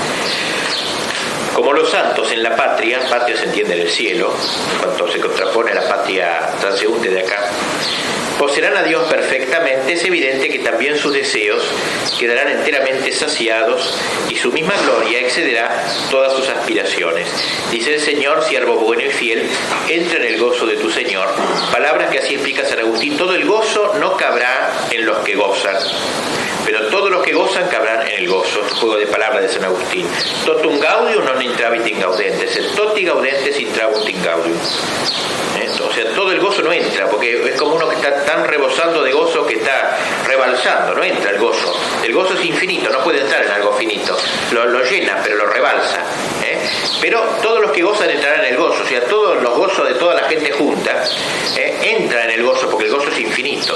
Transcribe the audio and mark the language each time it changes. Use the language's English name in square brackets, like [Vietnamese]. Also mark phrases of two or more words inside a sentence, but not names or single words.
[Spanish] Como los santos en la patria se entiende en el cielo, en cuanto se contrapone a la patria transeúnte de acá, poseerán a Dios perfectamente, es evidente que también sus deseos quedarán enteramente saciados y su misma gloria excederá todas sus aspiraciones. Dice el Señor, siervo bueno y fiel, entra en el gozo de tu Señor. Palabras que así explica San Agustín: todo el gozo no cabrá en los que gozan, pero todos los que gozan cabrán en el gozo. Juego de palabras de San Agustín. [Latin] Totum gaudium non intravit in gaudentes, et toti gaudentes intrabunt in gaudium. [Spanish] O sea, todo el gozo no entra, porque es como uno que está tan rebosando de gozo que está rebalsando, no entra el gozo. El gozo es infinito, no puede entrar en algo finito. Lo llena, pero lo rebalsa. Pero todos los que gozan entrarán en el gozo, o sea, todos los gozos de toda la gente junta entran en el gozo, porque el gozo es infinito.